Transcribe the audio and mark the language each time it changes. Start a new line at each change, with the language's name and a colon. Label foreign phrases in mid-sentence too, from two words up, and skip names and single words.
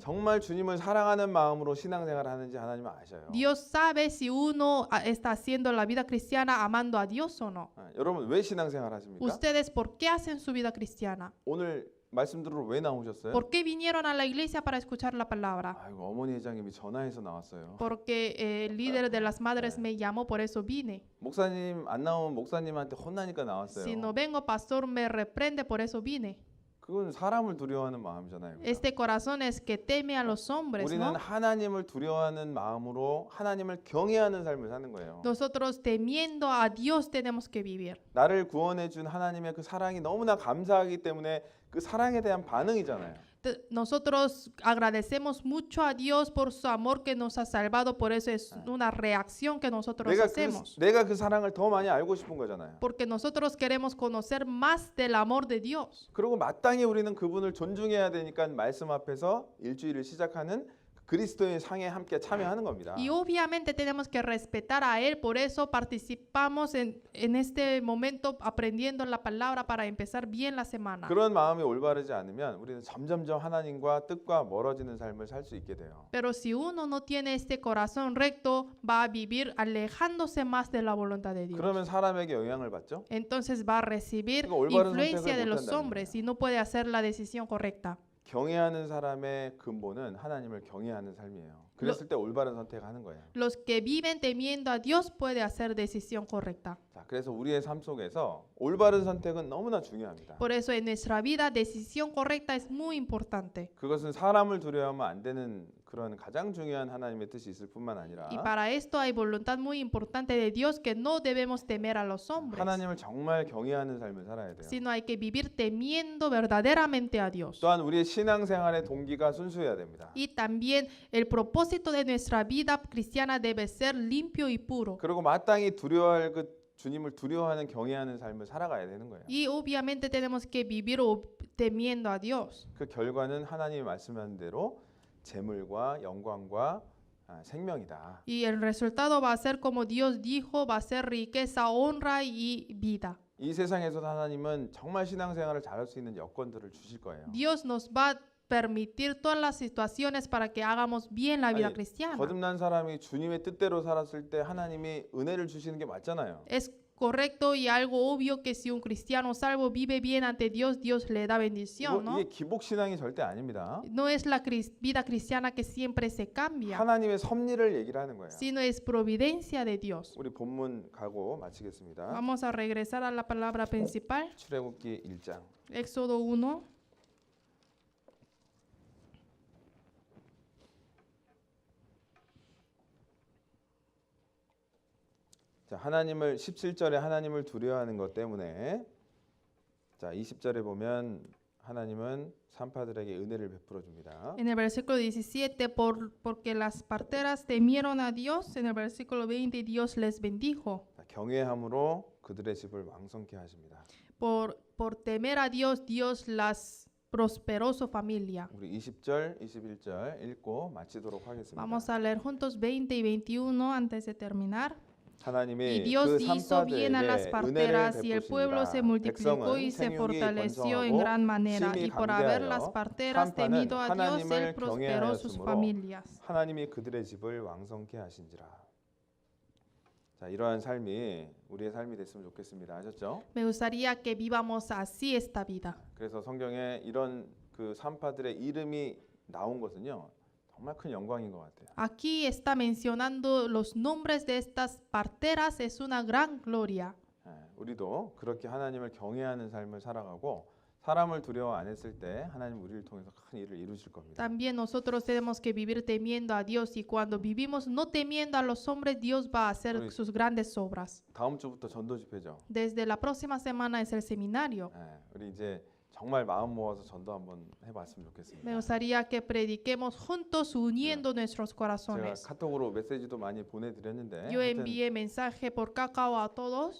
Korean: 정말 주님을 사랑하는 마음으로 신앙생활을 하는지 하나님은 아셔요.
Spanish: Dios sabe si uno está haciendo la vida cristiana amando a Dios o no.
Korean: 여러분 왜 신앙생활 하십니까?
Spanish: Ustedes, ¿por qué hacen su vida cristiana?
Korean: 오늘 말씀 들으러 왜 나오셨어요?
Spanish: ¿Por qué vinieron a la iglesia para escuchar la palabra?
Korean: 아이고 어머니 회장님이 전화해서 나왔어요.
Spanish: Porque el líder de las madres me llamó, por eso vine.
Korean: 목사님 안 나오면 목사님한테 혼나니까 나왔어요.
Spanish: Si no vengo, pastor me reprende, por eso vine.
Korean: 그건 사람을 두려워하는 마음이잖아요.
Spanish: Este corazón es que teme a los hombres,
Korean: 우리는
Spanish: ¿no?
Korean: 하나님을 두려워하는 마음으로 하나님을 경외하는 삶을 사는 거예요.
Spanish: Nosotros temiendo a Dios tenemos que vivir.
Korean: 나를 구원해 준 하나님의 그 사랑이 너무나 감사하기 때문에 그 사랑에 대한 반응이잖아요.
Spanish: Nosotros agradecemos mucho a Dios por su amor que nos ha salvado, por eso es una reacción que nosotros hacemos.
Korean: 내가 그 사랑을 더 많이 알고 싶은 거잖아요.
Spanish: Porque nosotros queremos conocer más del amor de Dios.
Korean: 그리고 마땅히 우리는 그분을 존중해야 되니까 말씀 앞에서 일주일을 시작하는 그리스도의 상에 함께 참여하는 겁니다.
Spanish: Y obviamente tenemos que respetar a Él, por eso participamos en este momento aprendiendo la palabra para empezar bien la semana.
Korean: 그런 마음이 올바르지 않으면 우리는 점점점 하나님과 뜻과 멀어지는 삶을 살 수 있게 돼요.
Spanish: Pero si uno no tiene este corazón recto, va a vivir alejándose más de la voluntad de Dios.
Korean: 그러면 사람에게 영향을 받죠.
Spanish: Entonces va a recibir
Korean: 그러니까 올바른
Spanish: influencia
Korean: 선택을
Spanish: de
Korean: 못
Spanish: los
Korean: 한다는
Spanish: hombres
Korean: 거예요.
Spanish: y no puede hacer la decisión correcta.
Korean: 경외하는 사람의 근본은 하나님을 경외하는 삶이에요. 그랬을 때 올바른 선택하는 거예요.
Spanish: Los que viven temiendo a Dios puede hacer decisión correcta.
Korean: 자, 그래서 우리의 삶 속에서 올바른 선택은 너무나 중요합니다.
Spanish: Por eso en nuestra vida decisión correcta es muy importante.
Korean: 그것은 사람을 두려워하면 안 되는 그런 가장 중요한 하나님의 뜻이 있을 뿐만 아니라
Spanish: Y para esto hay voluntad muy importante de Dios que no debemos temer a los hombres,
Korean: 하나님을 정말 경외하는 삶을 살아야 돼요.
Spanish: sino hay que vivir temiendo verdaderamente a Dios.
Korean: 또한 우리의 신앙생활의 동기가 순수해야 됩니다.
Spanish: Y también el propósito de nuestra vida cristiana debe ser limpio y puro.
Korean: 그리고 마땅히 두려워할 그 주님을 두려워하는 경외하는 삶을 살아가야 되는 거예요.
Spanish: Y obviamente tenemos que vivir temiendo a Dios.
Korean: 그 결과는 하나님이 말씀하는 대로 재물과 영광과 생명이다.
Spanish: Y el resultado va a ser como Dios dijo, va a ser riqueza, honra y vida.
Korean: 이 세상에서도 하나님은 정말 신앙생활을 잘할 수 있는 여건들을 주실 거예요.
Spanish: Dios nos va a permitir todas las situaciones para que hagamos bien la vida
Korean: 아니,
Spanish: cristiana.
Korean: 거듭난 사람이 주님의 뜻대로 살았을 때 하나님이 은혜를 주시는 게 맞잖아요.
Spanish: Es correcto y algo obvio que si un cristiano salvo vive bien ante Dios, Dios le da bendición, ¿no?
Korean: 이게 기복 신앙이 절대 아닙니다.
Spanish: No es la vida cristiana que siempre se cambia,
Korean: 하나님의 섭리를 얘기를 하는 거예요.
Spanish: sino es providencia de Dios.
Korean: 우리 본문 가고 마치겠습니다.
Spanish: Vamos a regresar a la palabra principal,
Korean: 출애굽기 1장.
Spanish: Éxodo 1.
Korean: 자, 하나님을 17절에 하나님을 두려워하는 것 때문에 자, 20절에 보면 하나님은 산파들에게 은혜를 베풀어 줍니다.
Spanish: En el versículo 17, porque las parteras temieron a Dios. En el versículo 20, Dios les bendijo.
Korean: 자, 경외함으로 그들의 집을 왕성케 하십니다.
Spanish: Por temer a Dios, Dios las prosperó su familia.
Korean: 우리 20절, 21절 읽고 마치도록 하겠습니다.
Spanish: Vamos a leer juntos 20 y 21 antes de terminar. Y
Korean: 하나님이
Spanish: Dios
Korean: 그
Spanish: hizo bien a las
Korean: 산파들에게 은혜를
Spanish: parteras y el pueblo se
Korean: 베푸시니라.
Spanish: multiplicó y
Korean: 백성은
Spanish: se
Korean: 생육이
Spanish: fortaleció en
Korean: 번성하고
Spanish: gran manera.
Korean: 심히
Spanish: Y por haber las
Korean: 강대하여
Spanish: parteras
Korean: 산파는
Spanish: temido a Dios,
Korean: 하나님을
Spanish: Él prosperó sus
Korean: 경외하였으므로
Spanish: familias.
Korean: 하나님이 그들의 집을 왕성케 하신지라. 자, 이러한 삶이 우리의 삶이 됐으면 좋겠습니다. 아셨죠?
Spanish: Me gustaría que vivamos así esta vida.
Korean: 그래서 성경에 이런 그 산파들의 이름이 나온 것은요. 정말 큰 영광인 것 같아요.
Spanish: Aquí está mencionando los nombres de estas parteras, es una gran gloria.
Korean: 예, 우리도 그렇게 하나님을 경외하는 삶을 살아가고 사람을 두려워 안 했을 때 하나님 우리를 통해서 큰 일을 이루실 겁니다.
Spanish: También nosotros tenemos que vivir temiendo a Dios y cuando vivimos no temiendo a los hombres, Dios va a hacer Uy. sus grandes obras.
Korean: 다음 주부터 전도 집회죠.
Spanish: Desde la próxima semana es el seminario.
Korean: 예, 우리 이제 정말 마음 모아서 전도 한번 해봤으면
Spanish: Me
Korean: 좋겠습니다.
Spanish: gustaría que prediquemos juntos uniendo nuestros
Korean: 제가
Spanish: corazones.
Korean: 카톡으로 메시지도 많이 보내드렸는데
Spanish: Yo
Korean: 하여튼
Spanish: envié mensaje por Cacao a todos